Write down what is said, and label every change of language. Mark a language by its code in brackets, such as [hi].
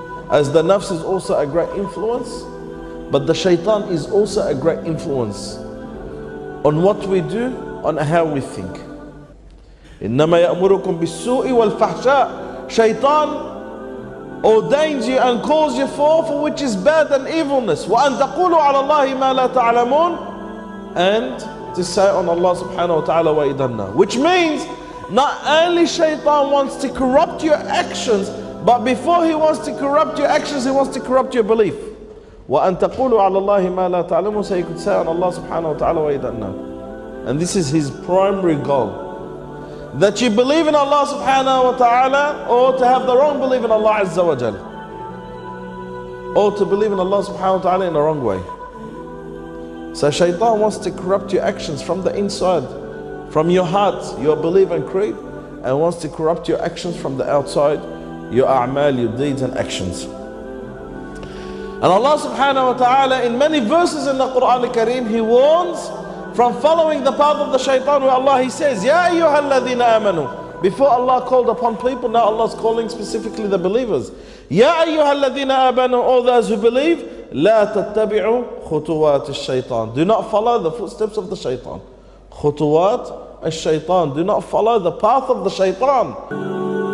[en] As the nafs is also a great influence, but the shaitan is also a great influence on what we do, on how we think. [ar] إنما يأمركم بالسوء والفحشاء. [en] Shaitan ordains you and calls you for which is bad and evilness. [ar] وأن تقولوا على الله ما لا تعلمون. [en] And to say on Allah subhanahu wa ta'ala وَإِذَنَّا. Which means not only shaitan wants to corrupt your actions, but before he wants to corrupt your actions, he wants to corrupt your belief. [ar] وَأَن تَقُولُوا عَلَى اللَّهِ مَا لَا تَعْلَمُونَ. [en] So you could say on Allah subhanahu wa ta'ala وَإِذَنَّا. And this is his primary goal. That you believe in Allah subhanahu wa ta'ala, or to have the wrong belief in Allah azza wa jal. Or to believe in Allah subhanahu wa ta'ala in the wrong way. So shaitan wants to corrupt your actions from the inside, from your heart, your belief and creed, and wants to corrupt your actions from the outside, your a'mal, your deeds and actions. And Allah subhanahu wa ta'ala in many verses in the Quran al-Kareem, He warns from following the path of the shaitan, where Allah He says, [ar] Ya ayyuha alladhina amanu. [en] Before Allah called upon people, now Allah is calling specifically the believers. [ar] Ya ayyuha alladhina amanu, [en] all those who believe, [ar] لا تتبعوا خطوات الشيطان. [en] Do not follow the footsteps of the shaitan. [ar] خطوات الشيطان. [en] Do not follow the path of the shaitan.